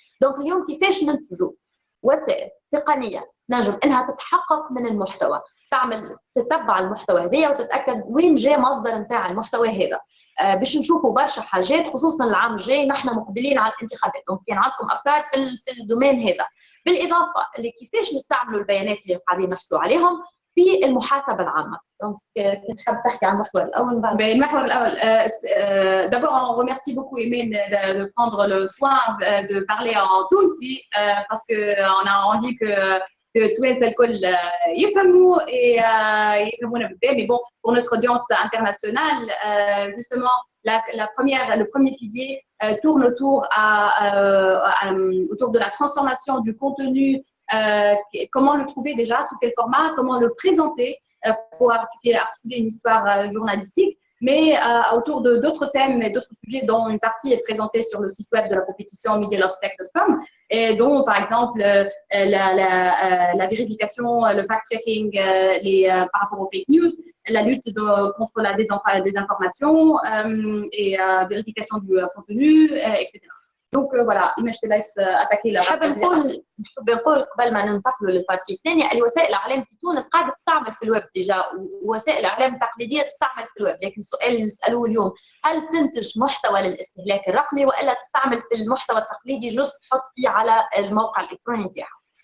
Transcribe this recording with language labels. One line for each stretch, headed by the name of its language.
Arabic: دونك اليوم كيفاش ننتجوا وسائل تقنيه نجم انها تتحقق من المحتوى، تتبع المحتوى هذايا وتتاكد وين جاء مصدر نتاع المحتوى هذا، باش نشوفوا برشا حاجات خصوصا العام الجاي نحن مقبلين على الانتخابات. دونك كان عندكم افكار في الدومين هذا، بالاضافه اللي كيفاش نستعملوا البيانات اللي قاعدين نحصلوا عليهم في المحاسبه العامه. دونك كنت حابه تحكي عن المحور الاول. المحور الاول
French: d'abord on remercie beaucoup Emen de prendre le soin de parler en Tunsi parce que on a envie que
Arabic: التوانسه الكل يفهموا يفهمونا بالبال.
French: Mais bon, pour notre audience internationale, justement, le premier pilier tourne autour de la transformation du contenu. Comment le trouver déjà, sous quel format, comment le présenter pour articuler une histoire journalistique, mais autour d'autres thèmes et d'autres sujets dont une partie est présentée sur le site web de la compétition medialovestech.com, et dont par exemple la vérification, le fact-checking par rapport aux fake news, la lutte contre la désinformation et vérification du contenu, etc. Donc voilà, Image te laisse attaquer la
Arabic: نحب نقول قبل ما ننتقلوا للبارتي الثانيه، الوسائل الاعلام في تونس قاعده تستعمل في الويب ديجا، ووسائل الاعلام التقليديه تستعمل في الويب، لكن السؤال اللي نسالوه اليوم هل تنتج محتوى للاستهلاك الرقمي والا تستعمل في المحتوى التقليدي جزء تحط فيه على الموقع الالكتروني نتاعها.